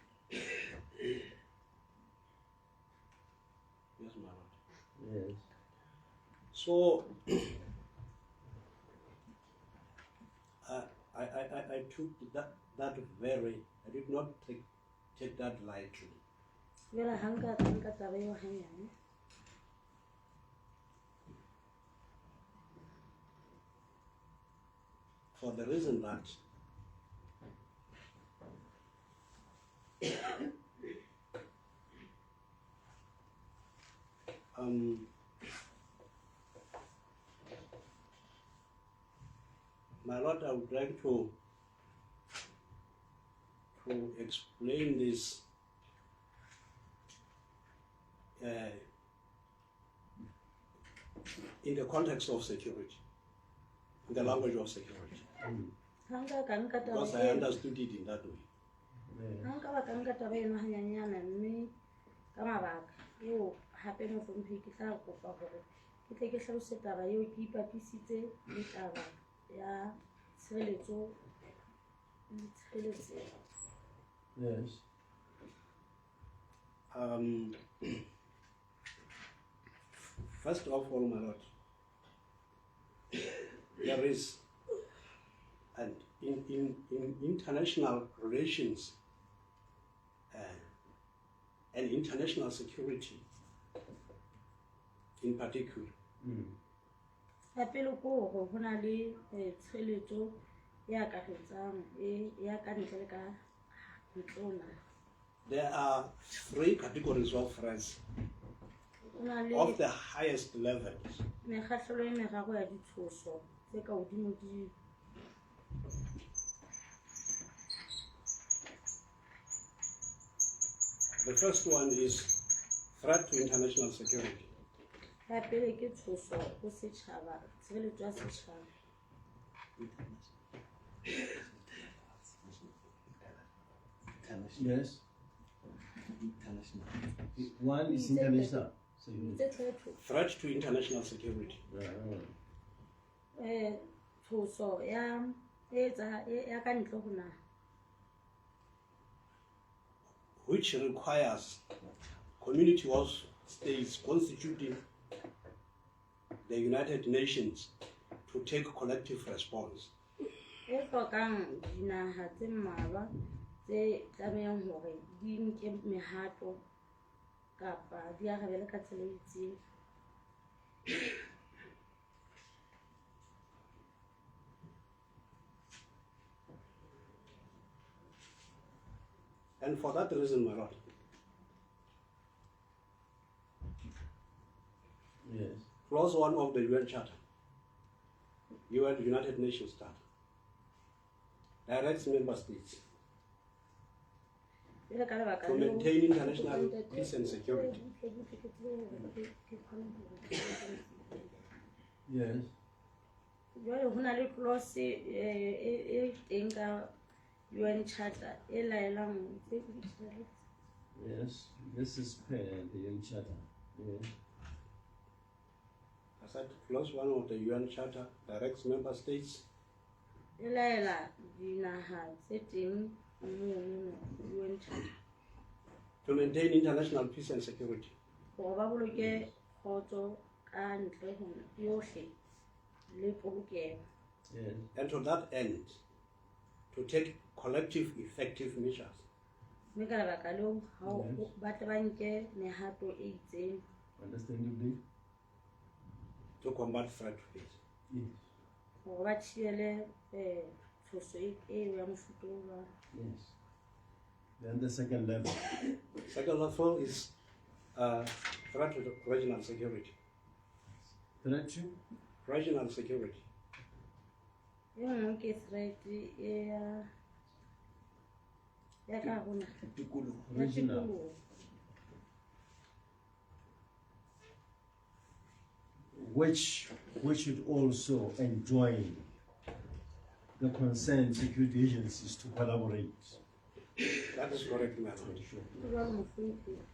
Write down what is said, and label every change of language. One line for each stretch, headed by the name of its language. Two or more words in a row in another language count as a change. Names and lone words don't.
English: Yes, my lord. Yes. So I took that very, I did not take that lightly.
Southern Sotho: Jwale ha nka taba eo hanyane.
English: For the reason that my lord, I would like to explain this in the context of security, in the language of security,
Southern Sotho: Ha nka ka nka taba
English: because I understood it in that way. Yes.
Southern Sotho: ha nka ba ka nka taba eno hanyanyana mme ka mabaka eo hape mohlomphehi ke tla kopa hore ke tle ke hlalose taba eo ke ipapisitse le taba ya tshireletso le tshireletseho.
English: Yes. First of all, my lord, there is, and in international relations and international security in particular,
Southern Sotho: Ya pele ke hore ho na le tshireletso e akaretsang e ka ntle le ka ntlona.
English: there are three categories of threats
Southern Sotho: Ho na le
English: of the highest levels.
Southern Sotho: mekgahlelo e meraro ya ditshoso tse ka hodimo di
English: The first one is threat to international security.
Southern Sotho: ya pele ke tshoso ho setjhaba, tshireletso ya setjhaba.
English: Yes. International. One is international security.
Southern Sotho: Tse thwetho
English: Threat to international security.
Southern Sotho: tshoso ya ka ntle ho naha,
English: Which requires community of states constituting the United Nations to take collective response.
Southern Sotho: e hlokang dinaha tse mmalwa tse tlamehang hore di nke mehato kapa di arabele ka tsela e itseng.
English: And for that reason, my lord, Yes. Clause 1 of the UN Charter, United Nations Charter, directs member states
Southern Sotho: Jwale ka lebaka
English: to
Southern Sotho: leo-
English: maintain international peace and security. Yes.
Southern Sotho: Jwale ho na le clause e teng ka UN Charter e laelang
English: Yes. This is the UN Charter. Yes. I said Clause 1 of the UN Charter directs member states
Southern Sotho: e laela dinaha tse teng mono UN Charter
English: to maintain international peace and security.
Southern Sotho: hore ba boloke kgotso ka ntle ho yohle le polokeho.
English: Yes. And to that end, to take collective effective measures
Southern Sotho: Mme ka lebaka leo ha o-
English: Yes.
Southern Sotho: ba tle ba nke mehato e itseng
English: Understandably? to combat threat to peace. Yes.
Southern Sotho: hore ba thibele tshoso eo ya mofuta o jwalo.
English: Yes. Then the second level. Second level is threat to regional security. Threat to? Regional security.
Southern Sotho: E nngwe ke threat ya ka ho naha, ya
English: Regional.
Southern Sotho: tikoloho.
English: Which should also enjoin the concerned security agencies to collaborate. That is correct, my lord.
Southern Sotho: Jwalo mohlomphehi.